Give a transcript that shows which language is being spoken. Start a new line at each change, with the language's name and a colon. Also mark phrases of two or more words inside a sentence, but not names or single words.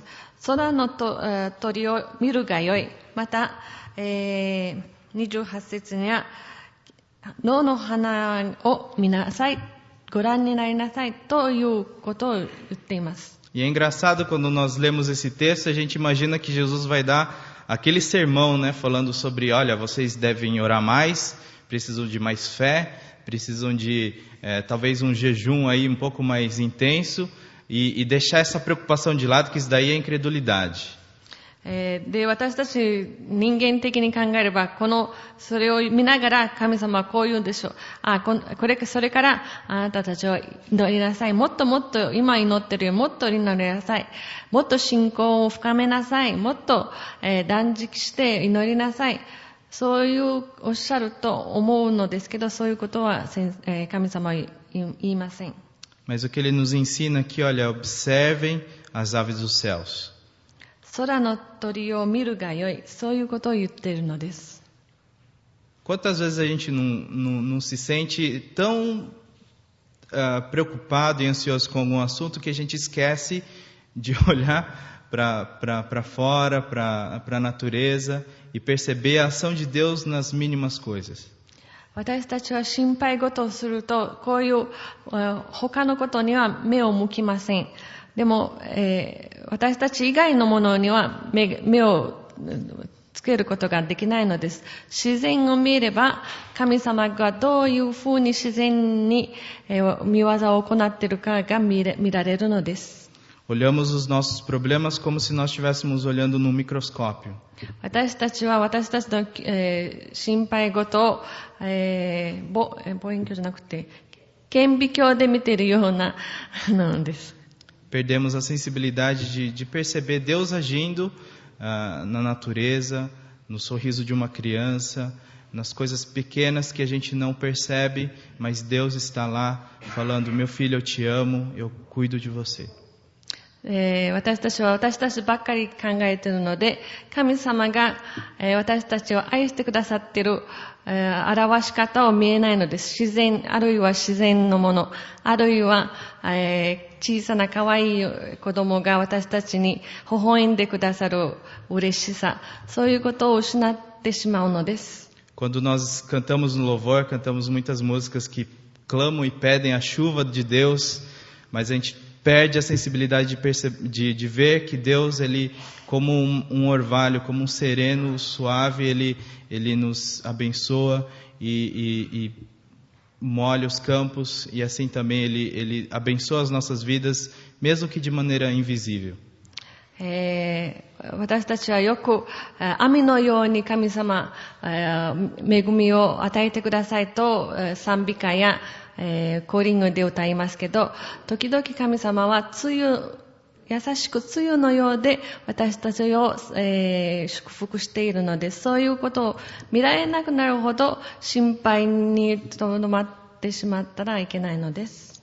Japanese: 空の鳥を見るがよい。また、28節には野の花を見なさい。ご覧になりなさいということを言っています。
Portuguese: E é engraçado quando nós lemos esse texto, a gente imagina que Jesus vai dar aquele sermão, né, falando sobre, olha, vocês devem orar mais, precisam de mais fé, precisam de talvez um jejum aí um pouco mais intenso e deixar essa preocupação de lado, que isso daí é incredulidade.
Japanese: で、私たち人間的に考えれば、それを見ながら神様はこう言うんでしょう。それからあなたたちは祈りなさい。もっともっと今祈ってるよりもっと祈りなさい。もっと信仰を深めなさい。もっと、断食して祈りなさい。そういうおっしゃると思うのですけど、そういうことは神様は言いません。
Portuguese: Mas o que ele nos ensina aqui, olha, observem as aves dos céus.
Japanese: 空の鳥を見るがよい、そういうことを言っているのです。
Portuguese: Quantas vezes a gente não se sente tão preocupado e ansioso com algum assunto que a gente esquece de olhar para fora, para a natureza e perceber a ação de Deus nas mínimas coisas.
Japanese: 私たちは心配事をすると、こういう他のことには目を向きません。でも、私たち以外のものには目をつけることができないのです。自然を見れば、神様がどういうふうに自然に見業を行っているかが見られるのです。
Portuguese: Olhamos os nossos problemas como se nós estivéssemos olhando num microscópio.
Japanese: 私たちは私たちの、心配事を、望遠鏡じゃなくて顕微鏡で見ているようなのです。
Portuguese: Perdemos a sensibilidade de perceber Deus agindo na natureza, no sorriso de uma criança, nas coisas pequenas que a gente não percebe, mas Deus está lá falando, meu filho, eu te amo, eu cuido de você.
Japanese: 私たちは私たちばっかり考えているので、神様が、私たちを愛してくださっている、表し方を見えないのです。自然、あるいは自然のもの、あるいは、小さな可愛い子供が私たちに微笑んでくださる嬉しさ、そういうことを失ってしまうのです。
Portuguese: Quando nós cantamos no louvor, cantamos muitas músicas que clamam e pedem a chuva de Deus, mas a gente perde a sensibilidade de ver que Deus, ele, como um orvalho, como um sereno suave, ele nos abençoa e molha os campos, e assim também ele abençoa as nossas vidas, mesmo que de maneira invisível.
Japanese: 私たちはよく雨のように神様、恵みを与えてくださいと賛美歌やコーリングで歌いますけど、時々神様は優しく梅雨のようで私たちを、祝福しているので、そういうことを見られなくなるほど心配にとどまってしまったらいけないのです。